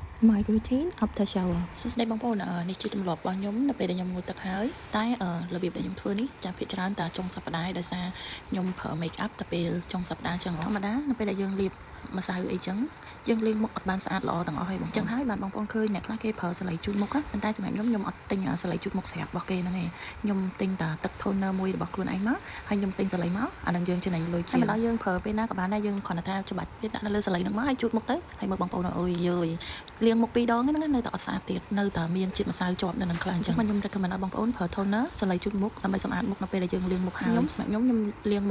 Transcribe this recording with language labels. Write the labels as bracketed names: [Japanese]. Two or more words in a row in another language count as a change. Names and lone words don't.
[English] My routine after shower [Khmer] សួស្តីបងប្អូននេះជាទម្លាប់របស់ខ្ញុំនៅពេលដែលខ្ញុំងូតទឹកហើយតែរបៀបដែលខ្ញុំធ្វើនេះចាភាគច្រើនតែចុងសប្តាហ៍ដោយសារខ្ញុំប្រើ make up តែពេលចុងសប្តាហ៍ចឹងធម្មតានៅពេលដែលយើងលាបម្សៅអីចឹងយើងលាងមុខអត់បានស្អាតល្អទាំងអស់ហើយបងចឹងហើយបានបងប្អូនឃើញអ្នកខ្លះគេប្រើសាលីជូតមុខប៉ុន្តែសម្រាប់ខ្ញុំអត់ទិញសាលីជូតមុខស្រាប់របស់គេហ្នឹងឯងខ្ញុំទិញតែទឹក toner មួយរបស់ខ្លួនឯងមកហើយខ្ញុំទិញសាលីមកអា នឹងយើងចំណេញលុយជាងហើយម្ដងយើងប្រើពេលណាក៏បានដែរយើងគ្រាន់តែថាច្បាច់វាដាក់នៅលើសាលីហ្នឹងមកហើយជូតមុខទៅហើយមើលបងប្អូនអើយយើយលាងមុខ2ដងហ្នឹងនៅតែអត់ស្អាតទៀតនៅតែមានជាតិម្សៅជាប់នៅនឹងខ្លះអញ្ចឹងខ្ញុំ recommend ឲ្យបងប្អូនប្រើ toner សាលីជូតមុខដើម្បីសម្អាតមុខនៅពេលដែលយើងលាងមុខហើយសម្រាប់ខ្ញុំលាងមុខ